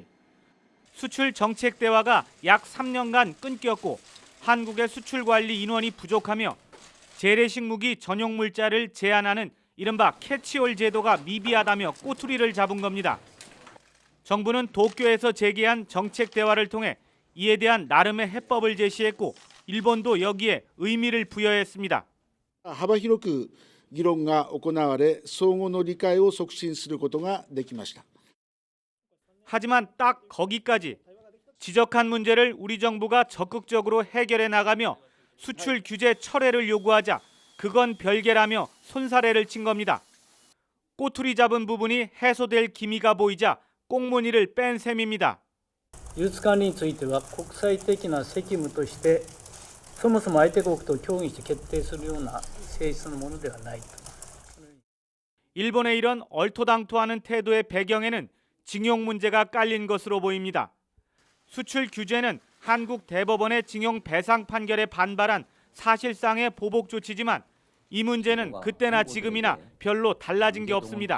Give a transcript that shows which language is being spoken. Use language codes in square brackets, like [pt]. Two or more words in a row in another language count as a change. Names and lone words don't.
[ko] 수출 정책 대화가 약 3년간 끊겼고 한국의 수출 관리 인원이 부족하며 재래식 무기 전용 물자를 제한하는 이른바 캐치올 제도가 미비하다며 꼬투리를 잡은 겁니다. 정부는 도쿄에서 제기한 정책 대화를 통해 이에 대한 나름의 해법을 제시했고 일본도 여기에 의미를 부여했습니다. [ja] 幅広く議論が行われ、相互の理解を促進することができました。 [ko] 하지만 딱 거기까지. 지적한 문제를 우리 정부가 적극적으로 해결해 나가며 수출 규제 철회를 요구하자 그건 별개라며 손사래를 친 겁니다. 꼬투리 잡은 부분이 해소될 기미가 보이자 꽁무니를 뺀 셈입니다. [ja] 輸出管理については国際的な責務としてそもそも相手国と協議して決定するような性質のものではないと。 [ko] 일본의 이런 얼토당토하는 태도의 배경에는 징용 문제가 깔린 것으로 보입니다. 수출 규제는 한국 대법원의 징용 배상 판결에 반발한 사실상의 보복 조치지만 이 문제는 그때나 지금이나 별로 달라진 게 없습니다.